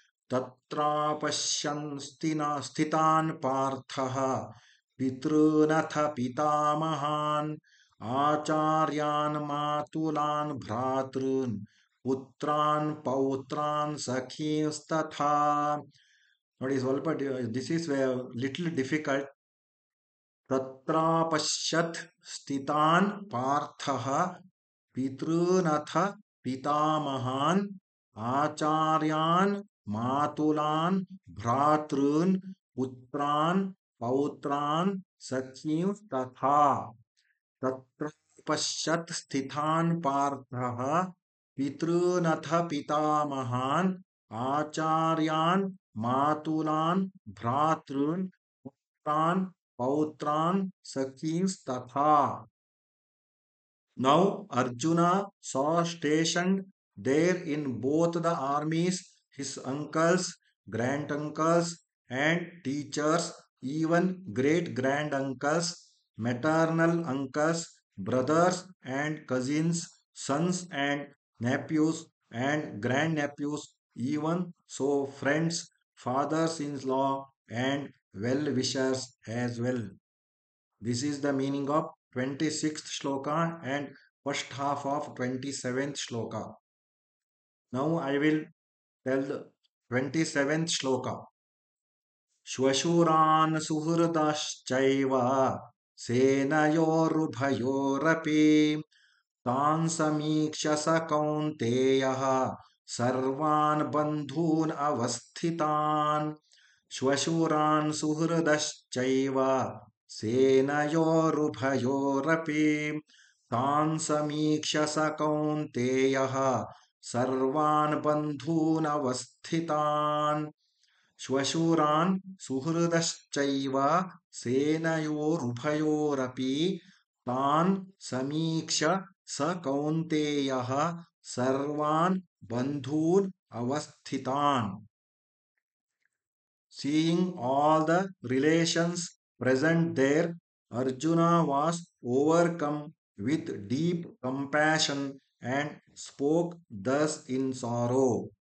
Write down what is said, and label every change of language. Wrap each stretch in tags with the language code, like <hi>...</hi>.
<sa>ತತ್ರಾಪಶ್ಯನ್ ಸ್ಥಿತಾನ್ ಪಾರ್ಥಃ ಪಿತॄನಥ ಪಿತಾಮಹಾನ್ ಆಚಾರ್ಯಾನ್ ಮಾತುಲಾನ್ ಭ್ರಾತॄನ್ ಪುತ್ರಾನ್ ಪೌತ್ರಾನ್ ಸಖೀಂಸ್ತಥಾ.</sa> <kn>ನೋಡಿ ಸ್ವಲ್ಪ</kn> <en>This is little difficult.</en> <sa>तत्रापश्यत् स्थितान् पार्थः पितॄनथ पितामहान् आचार्यान् मातुलान् भ्रातॄन् पुत्रान् पौत्रान् सखींस्तथा. तत्रापश्यत् स्थितान् पार्थः पितॄनथ पितामहान् आचार्यान् मातुलान् भ्रातॄन् पुत्रान् पौत्रान् सखींस्तथा.</sa> <en>Now Arjuna saw stationed there in both the armies his uncles, granduncles, and teachers, even great granduncles, maternal uncles, brothers and cousins, sons and nephews, and grandnephews, even so friends, fathers in law, and well wishers as well. This is the meaning of 26th shloka and first half of 27th shloka. Now I will tell the 27th shloka.</en> <sa>श्वशुरान् सुहृदश्चैव सेनयोरुभयोरपि तान् समीक्ष स कौन्तेयः सर्वान् बन्धून् अवस्थितान्. श्वशुरान् सुहृदश्चैव सेनयोरुभयोरपि तान् समीक्ष स कौन्तेयः सर्वान् बन्धून् अवस्थितान्. श्वशुरान् सुहृदश्चैव सेनयोरुभयोरपि तान् समीक्ष स कौन्तेयः सर्वान् बन्धून् अवस्थितान्.</sa> <en>Seeing all the relations present there, Arjuna was overcome with deep compassion and spoke thus in sorrow.</en>